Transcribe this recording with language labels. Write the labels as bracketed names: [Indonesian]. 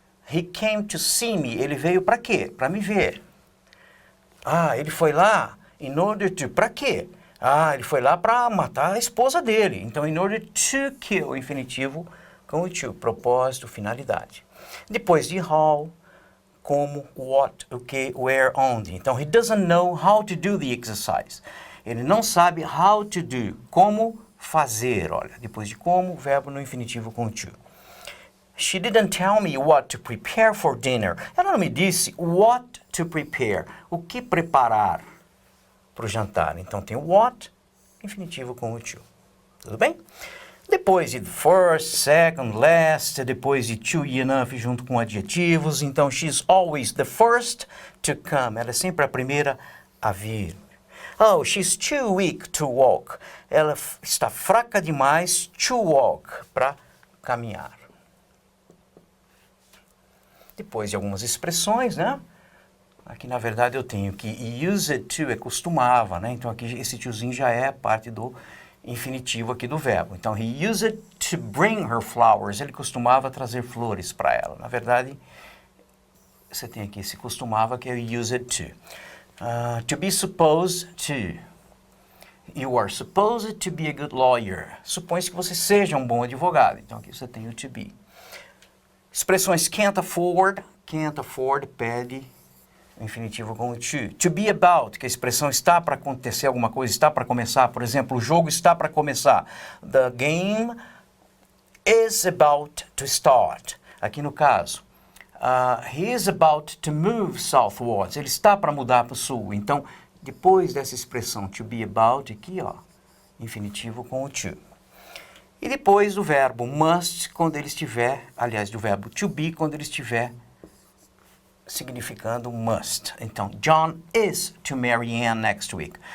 [English] He came to see me. [Portuguese] Ele veio para quê? Para me ver. Ele foi lá [English] in order to... [Portuguese] Para quê? Ele foi lá para matar a esposa dele. Então, [English] in order to kill, [Portuguese] infinitivo com o to, propósito, finalidade. Depois de how, como, what, o que, where, onde. Então, [English] he doesn't know how to do the exercise. [Portuguese] Ele não sabe [English] how to do, [Portuguese] como fazer. Olha, depois de como, verbo no infinitivo com to. [English] She didn't tell me what to prepare for dinner. [Portuguese] Ela não me disse [English] what to prepare, [Portuguese] o que preparar para o jantar. Então tem o what, infinitivo com o to. Tudo bem? Depois de first, second, last, depois de to e enough junto com adjetivos. Então, [English] she's always the first to come. [Portuguese] Ela é sempre a primeira a vir. [English] Oh, she's too weak to walk. [Portuguese] Ela está fraca demais [English] to walk, [Portuguese] para caminhar. Depois de algumas expressões, né? Aqui, na verdade, eu tenho que [English] used to [Portuguese] é costumava, né? Então, aqui esse tozinho já é parte do infinitivo aqui do verbo. Então, [English] he used to bring her flowers. [Portuguese] Ele costumava trazer flores para ela. Na verdade, você tem aqui esse costumava, que é o [English] used to. To be supposed to. You are supposed to be a good lawyer. [Portuguese] Supõe-se que você seja um bom advogado. Então, aqui você tem o [English] to be. [Portuguese] Expressões [English] can't afford. Can't afford [Portuguese] pede o infinitivo com o to. [English] To be about, [Portuguese] que a expressão está para acontecer alguma coisa, está para começar. Por exemplo, o jogo está para começar. [English] The game is about to start. [Portuguese] Aqui no caso, [English] he is about to move southwards. [Portuguese] Ele está para mudar para o sul. Então, depois dessa expressão [English] to be about, [Portuguese] aqui, ó, infinitivo com o to. E depois do verbo must, quando ele estiver, aliás, do verbo to be, quando ele estiver significando must. Então, [English] John is to marry Anne next week.